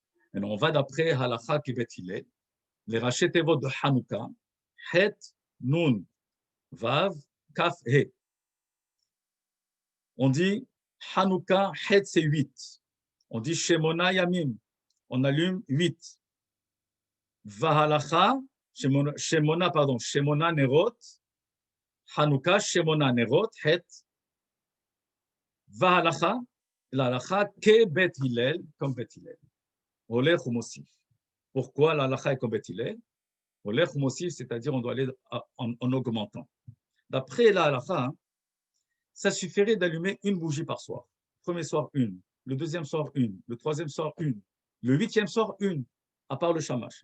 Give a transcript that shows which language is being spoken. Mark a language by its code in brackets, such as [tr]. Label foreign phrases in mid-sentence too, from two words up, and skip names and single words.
[fr] Maintenant, on va d'après [he] הלכה כבית הלל, [fr] les [he] ראשי תיבות [fr] de Hanouka, Het, Nun, Vav, Kaf, He. On dit Hanouka, Het, c'est 8. On dit [he] שמונה ימים, [fr] on allume 8. [he] והלכה, שמונה נרות, חנוכה, שמונה נרות, ח. והלכה, הלכה כבית הלל, comme Bet Hillel. הולך ומוסיף. [fr] Pourquoi l'alacha est comme Bet Hillel? [he] הולך ומוסיף, [fr] c'est-à-dire on doit aller en augmentant. D'après l'alacha, ça suffirait d'allumer une bougie par soir. Le premier soir, une. Le deuxième soir, une. Le troisième soir, une. Le huitième soir, une. À part le shamash.